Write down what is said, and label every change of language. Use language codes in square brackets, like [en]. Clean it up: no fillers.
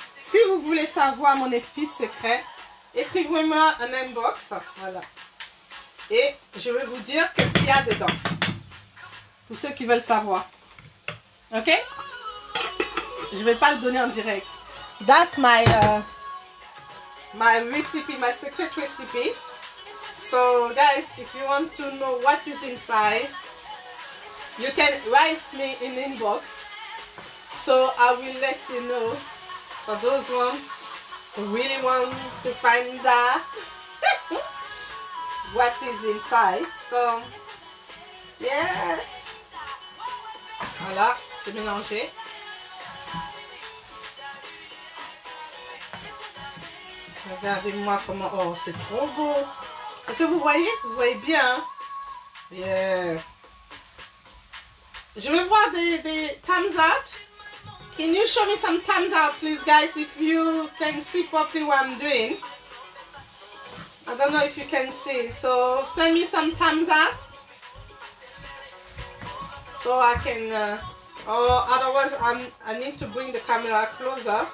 [fr] Si vous voulez savoir mon épice secret, écrivez-moi un inbox. Voilà. Et je vais vous dire qu'est-ce qu'il y a dedans. Pour ceux qui veulent savoir. Ok? Je vais pas le donner en direct. [en] That's my my recipe, my secret recipe. So guys, if you want to know what is inside, you can write me in inbox. So I will let you know. For those ones who really want to find out what is inside. So yeah. [fr] Voilà, c'est mélangé. Regardez-moi comment... Oh, c'est trop beau. Est-ce que vous voyez? Vous voyez bien, hein? Yeah. Je veux voir des thumbs up. [en] Can you show me some thumbs up, please, guys, if you can see properly what I'm doing? I don't know if you can see. So, send me some thumbs up. So I can... or otherwise, I need to bring the camera closer.